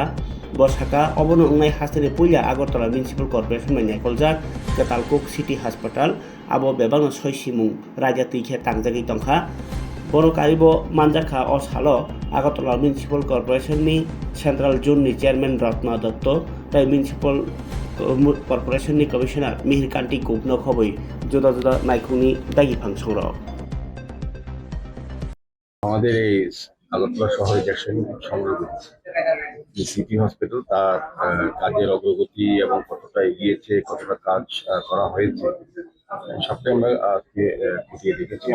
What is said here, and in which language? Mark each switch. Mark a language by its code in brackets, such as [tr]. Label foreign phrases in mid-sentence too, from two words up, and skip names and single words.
[trp] बसाका अबनो अंनाय हास्तानि पुइला आगरतला मिउनिसिपल कर्परेशन मै नायखलजाक केतालकुक सिटी हास्पाताल आबो बेबांनो सयसिमुं राजा तैखे तांजागि तंखा बनो कारिबो मानजाखा अ सालो आगरतला मिउनिसिपल कर्परेशननि सेन्ट्रेल जोननि चेयारमैन रत्न दत्त ताई मिउनिसिपल कर्परेशननि कमिशनार मिहिरकान्ति गुपनो खबै जुदा जुदा नायखुंनि दागि फांसंर [bn] আমাদের এই আগরতলা শহরে জ্যাকসন সংলগ্ন যে সিটি হসপিটাল তার কাজের অগ্রগতি এবং কতটা এগিয়েছে, কতটা কাজ করা হয়েছে সবটাই আমরা আজকে খুঁটিয়ে দেখেছি।